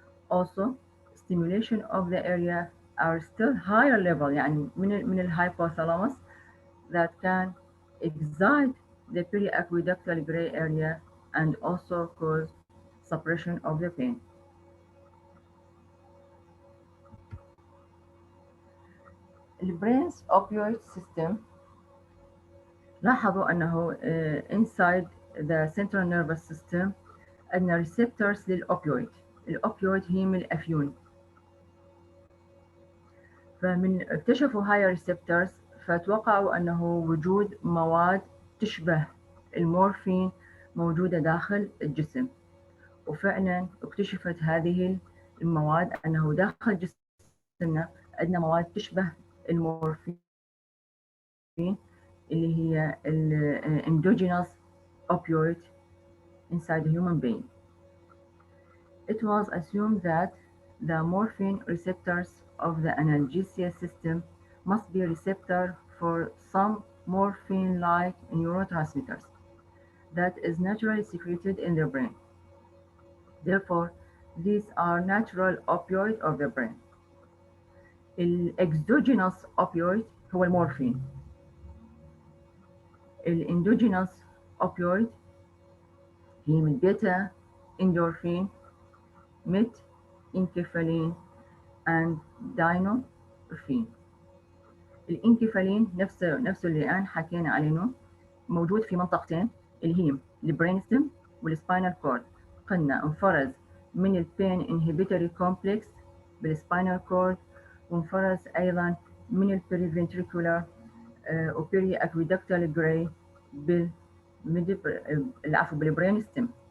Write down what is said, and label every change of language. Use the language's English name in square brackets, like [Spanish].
[English] Also, stimulation of the area are still higher level [Arabic] يعني من [English] الhypothalamus that can excite the periaqueductal gray area and also cause suppression of the pain. The brain's opioid system [Arabic] لاحظوا أنه [English] inside the central nervous system [Arabic] عندنا ريسبتورز للأوبيويد. الأوبيويد هي من الأفيون، فمن اكتشفوا هاي الريسبتورز فتوقعوا أنه وجود مواد تشبه المورفين موجودة داخل الجسم، وفعلا اكتشفت هذه المواد أنه داخل جسمنا عندنا مواد تشبه المورفين اللي هي [English] endogenous opioid inside the human being. It was assumed that the morphine receptors of the analgesia system must be receptor for some morphine-like neurotransmitters that is naturally secreted in the brain. Therefore, these are natural opioid of the brain. [Arabic] الexogenous opioid هو المورفين. [English] الendogenous opioid [Arabic] هي من [English] Beta endorphin, metenkephalin and dynorphin. [Arabic] الانكفالين نفسه اللي الآن حكينا عليه موجود في منطقتين اللي هي البرين ستيم والسباينال كورد. قلنا انفرز من البين انهبيتوري كومبلكس بالسباينال كورد، وانفرز أيضا من البريفنتريكولار وبيري اكويدكتال جراي بالبرين ستيم.